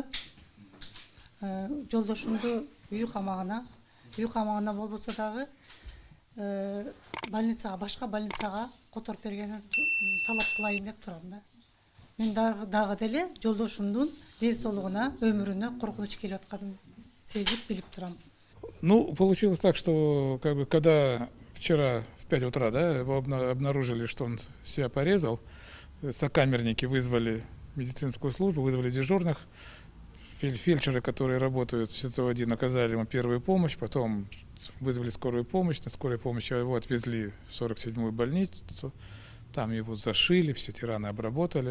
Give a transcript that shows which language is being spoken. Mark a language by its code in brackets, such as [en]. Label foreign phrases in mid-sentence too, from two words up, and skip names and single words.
[ky] Жолдошумду үй камагына болбосо дагы больницага, башка больницага которуп бергенин талап кылайын деп турам да. Мен дагы деле жолдошумдун ден соолугуна, өмүрүнө коркунуч келип атканын сезип билип турам. [ru] Ну, получилось так, что когда вчера в 5 утра, да, его обнаружили, что он себя порезал, сокамерники вызвали медицинскую службу, вызвали дежурных, фельдшеры, которые работают в СИЗО-1, оказали ему первую помощь, потом вызвали скорую помощь, на скорой помощи его отвезли в 47-ю больницу, там его зашили, все эти раны обработали.